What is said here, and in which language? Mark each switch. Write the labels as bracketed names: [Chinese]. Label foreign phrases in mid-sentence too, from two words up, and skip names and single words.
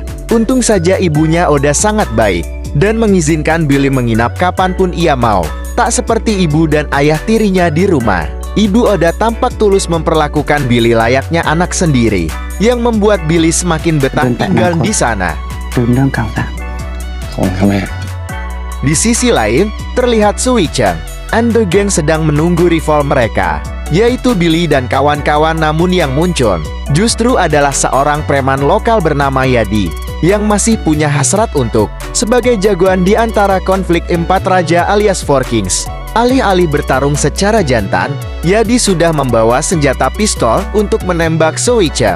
[Indonesian] Untung saja ibunya Oda sangat baik dan mengizinkan Billy menginap kapanpun ia mau. Tak seperti ibu dan ayah tirinya di rumah. Ibu Oda tampak tulus memperlakukan Billy layaknya anak sendiri, yang membuat Billy semakin betah tinggal di sana. [Thai] ลืมเรื่องเก่าซะโอ้ทำไม [Indonesian] Di sisi lain, terlihat Suichang [English] and the gang [Indonesian] sedang menunggu rival mereka, yaitu Billy dan kawan-kawan. Namun yang muncul justru adalah seorang preman lokal bernama Yadi, yang masih punya hasrat untuk sebagai jagoan di antara konflik 4 raja alias Four Kings. Alih-alih bertarung secara jantan, Yadi sudah membawa senjata pistol untuk menembak Suichang.